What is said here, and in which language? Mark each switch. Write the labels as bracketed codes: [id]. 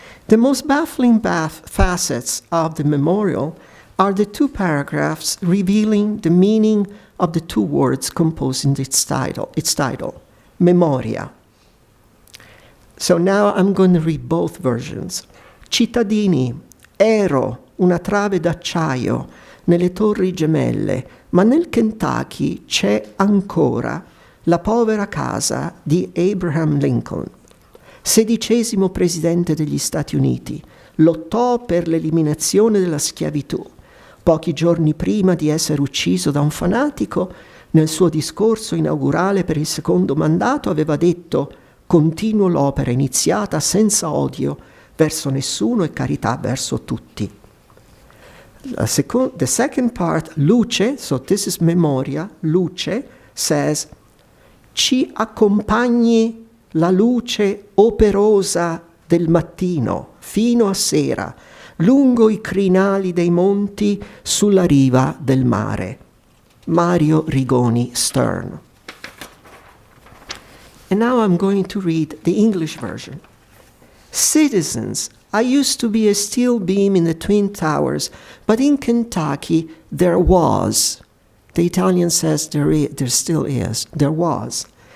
[en] The most baffling facets of the memorial are the two paragraphs revealing the meaning of the two words composing its title, memoria. So now I'm going to read both versions. [it] Cittadini, ero una trave d'acciaio nelle torri gemelle, ma nel Kentucky c'è ancora la povera casa di Abraham Lincoln, 16° presidente degli Stati Uniti. Lottò per l'eliminazione della schiavitù. Pochi giorni prima di essere ucciso da un fanatico, nel suo discorso inaugurale per il secondo mandato aveva detto: «Continuo l'opera iniziata senza odio verso nessuno e carità verso tutti». [en] The second part, [it] luce, [en] so this is [it] memoria, luce, [en] says, [it] ci accompagni la luce operosa del mattino fino a sera, lungo i crinali dei monti, sulla riva del mare. Mario Rigoni Stern. [en] And now I'm going to read the English version. Citizens, I used to be a steel beam in the Twin Towers, but in Kentucky there was. The Italian says there still is. There was.